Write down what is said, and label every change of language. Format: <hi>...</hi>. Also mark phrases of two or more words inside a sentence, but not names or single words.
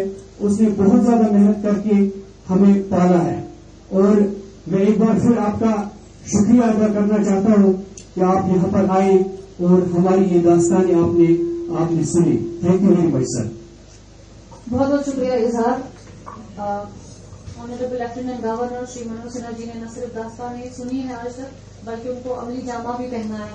<ur>اس نے بہت زیادہ محنت کر کے ہمیں پالا ہے, اور میں ایک بار پھر آپ کا شکریہ ادا کرنا چاہتا ہوں کہ آپ یہاں پر آئے اور ہماری یہ داستانیں آپ نے سنی.</ur> <en>Thank you very much sir.</en> <ur>بہت بہت شکریہ اظہار.</ur> <en>Honourable Lieutenant Governor</en> <ur>شری منوج سنہا جی نے نہ صرف داستانیں سنی ہے آج تک, بلکہ ان کو عملی جامہ بھی پہنایا ہے.</ur>